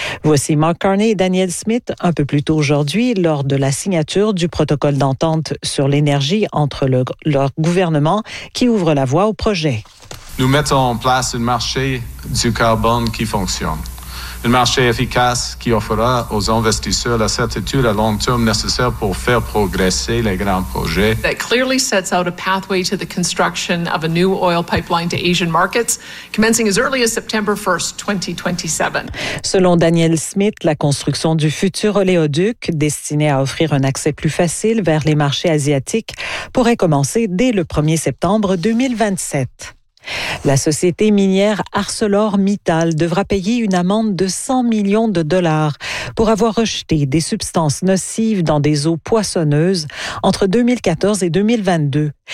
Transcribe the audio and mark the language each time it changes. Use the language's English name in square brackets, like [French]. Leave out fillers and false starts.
[French] Voici Mark Carney et Daniel Smith un peu plus tôt aujourd'hui lors de la signature du protocole d'entente sur l'énergie entre leur gouvernement qui ouvre la voie au projet. Nous mettons en place un marché du carbone qui fonctionne. Un marché efficace qui offrira aux investisseurs la certitude à long terme nécessaire pour faire progresser les grands projets. [English] That clearly sets out a pathway to the construction of a new oil pipeline to Asian markets, commencing as early as September 1st, 2027. [French] Selon Daniel Smith, la construction du futur oléoduc, destiné à offrir un accès plus facile vers les marchés asiatiques, pourrait commencer dès le 1er septembre 2027. La société minière ArcelorMittal devra payer une amende de 100 millions de dollars pour avoir rejeté des substances nocives dans des eaux poissonneuses entre 2014 et 2022.